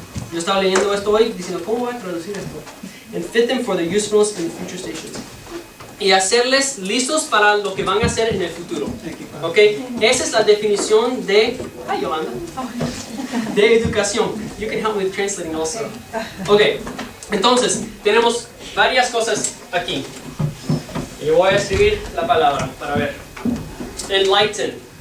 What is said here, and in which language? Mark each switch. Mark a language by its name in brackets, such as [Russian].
[Spanish] Yo estaba leyendo esto hoy diciendo, ¿cómo voy a traducir esto? [English] And fit them for their usefulness in the future stations. [Spanish] Y hacerles listos para lo que van a hacer en el futuro. ¿Ok? Esa es la definición de... [English] Hi, [Spanish] Yolanda. De educación. [English] You can help me with translating also. Ok. [Spanish] Entonces, tenemos varias cosas aquí. Y voy a escribir la palabra para ver. enlighten.